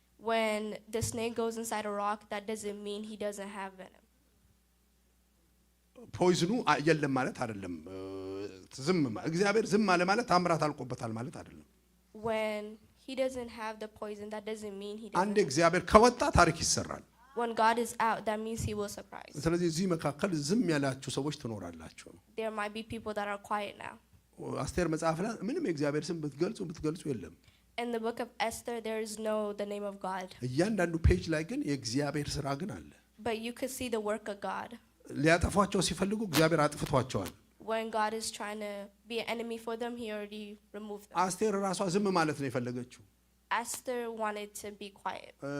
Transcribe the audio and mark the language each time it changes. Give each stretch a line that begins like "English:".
English: When the snake goes inside a rock, that doesn't mean he doesn't have venom.
Amharic: ፖይዝኑ የለም ማለት አይደለም። ዝም እግዚአብሔር ዝም አለ ማለት ታምራት አልቆበታል ማለት አይደለም።
English: When he doesn't have the poison, that doesn't mean he doesn't.
Amharic: አንዴ እግዚአብሔር ከወጣ ታሪክ ይሰራል።
English: When God is out, that means he will surprise.
Amharic: ስለዚህ እዚህ መካከል ዝም ያላችሁ ሰዎች ትኖራላችሁ።
English: There might be people that are quiet now.
Amharic: አስቴር መጽሐፍ ላይ ምንም የእግዚአብሔር ስም ብትገልጹ የለም።
English: In the book of Esther, there is no the name of God.
Amharic: እያንዳንዱ ፔጅ ላይ ግን የእግዚአብሔር ስራ ግን አለ።
English: But you could see the work of God.
Amharic: ሊያጠፏቸው ሲፈልጉ እግዚአብሔር አጥፍቷቸዋል።
English: When God is trying to be an enemy for them, he already removed them.
Amharic: አስቴር ራሷ ዝም ማለት ነው የፈለገችው።
English: Esther wanted to be quiet.